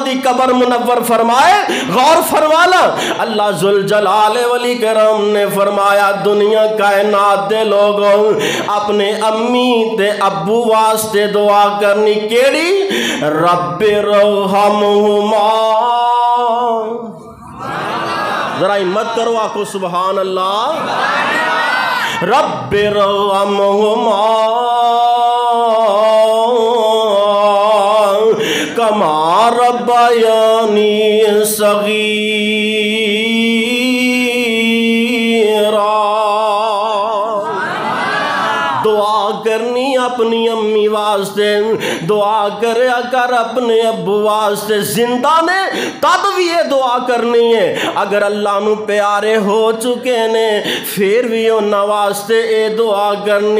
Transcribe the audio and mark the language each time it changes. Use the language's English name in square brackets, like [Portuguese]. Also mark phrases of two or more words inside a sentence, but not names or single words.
[Punjabi] دی قبر منور فرمائے غور فرمانا [Arabic] الله ذو الجلال والإكرام [Punjabi] نے فرمایا دنیا کائنات دے لوگو اپنے امی تے ابو واسطے دعا کرنی کیہڑی [Arabic] رب ارحمهما [Punjabi] ذرا ہمت کرو آکھو [Arabic] سبحان الله رب ارحمهما كما ربياني صغيرا. [Punjabi] دعا کرنی اپنی امی واسطے، دعا کریا کر اپنے ابو واسطے. زندہ نے تد بھی اے دعا کرنی ہے، اگر اللہ نوں پیارے ہو چکے نے فیر بھی اوہناں واسطے اے دعا کرنی.